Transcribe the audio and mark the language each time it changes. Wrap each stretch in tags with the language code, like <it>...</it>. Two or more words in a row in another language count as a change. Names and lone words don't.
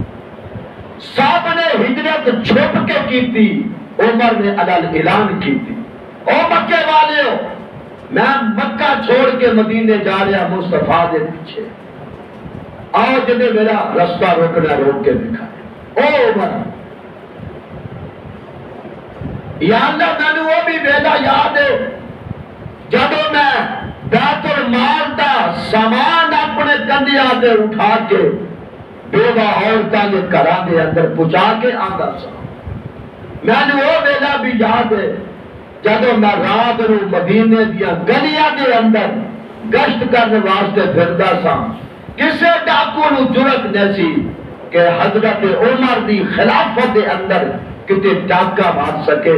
<pa>سب نے ہجرت چھپ کے کی تھی، عمر نے علل اعلان کی تھی، او مکے والے ہو میں مکہ چھوڑ کے مدینے جا رہا مصطفیٰ دے پیچھے، آؤ جنہیں میرا رستہ روکنا روک کے دکھائے۔ او عمر یا اللہ میں نے وہ بھی ویلا یاد ہے جدو میں بیت المال دا سامان اپنے کندھیاں تے اٹھا کے بیوہ عورتاں دے گھراں دے اندر پہنچا کے آندا سا۔ میں نے وہ ویلا بھی یاد ہے جدو میں رات نو مدینے دیا گلیاں دے اندر گشت کرنے واسطے پھردا سا، کسے ڈاکو نو جرت نہیں سی کہ حضرت عمر دی خلافت دے اندر کتے ڈاکہ مار سکے۔</pa>